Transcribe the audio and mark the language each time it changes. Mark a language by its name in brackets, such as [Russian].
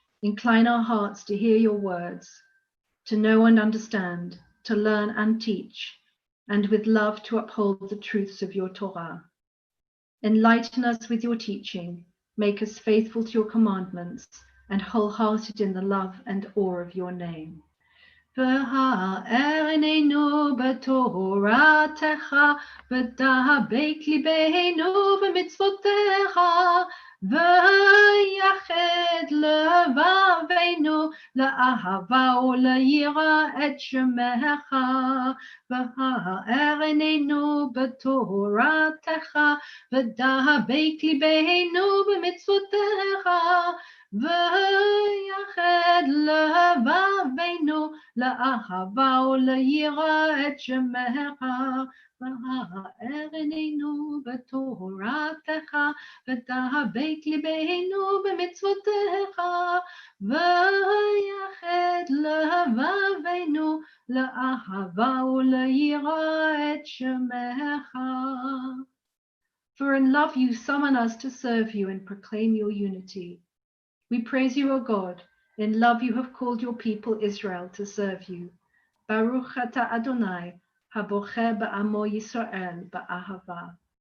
[English] Incline our hearts to hear your words, to know and understand, to learn and teach, and with love to uphold the truths of your Torah. Enlighten us with your teaching, make us faithful to your commandments, and wholehearted in the love and awe of your name. [Hebrew] והאר עינינו בתורתך, ודבק ליבנו במצוותיך, ויחד לבבינו לאהבה וליראה את שמך. והאר עינינו בתורתך, ודבק ליבנו במצוותיך, ויחד לבבינו לאהבה וליראה את שמך, והאר עינינו בתורתך, ותהבק ליבנו במצוותיך, ויחד לבבינו לאהבה וליראה את שמך. [English] For in love you summon us to serve you and proclaim your unity. We praise you, O God. In love you have called your people Israel to serve you. [Hebrew] Baruch ata Adonai, habocher ba'amo Yisrael ba'ahava.